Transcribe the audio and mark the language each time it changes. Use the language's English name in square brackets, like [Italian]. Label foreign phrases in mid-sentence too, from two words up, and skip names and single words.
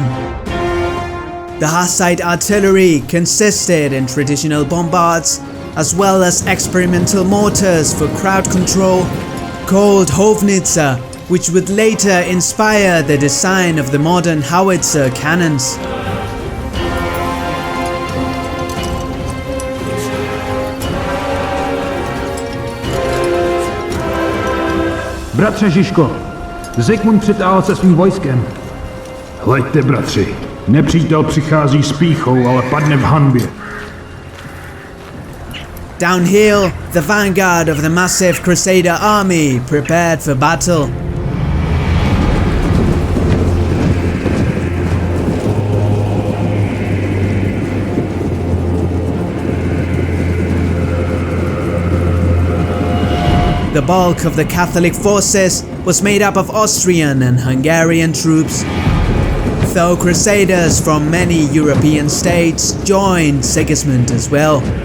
[English] The Hussite artillery consisted in traditional bombards as well as experimental mortars for crowd control called Hovnitsa, which would later inspire the design of the modern howitzer cannons. [Czech] Bratře Žižko, Zikmund přitáhl se svým vojskem. Hleďte, bratři, nepřítel přichází s pýchou, ale padne v hanbě. [English] Downhill, the vanguard of the massive Crusader army prepared for battle. The bulk of the Catholic forces was made up of Austrian and Hungarian troops, though crusaders from many European states joined Sigismund as well.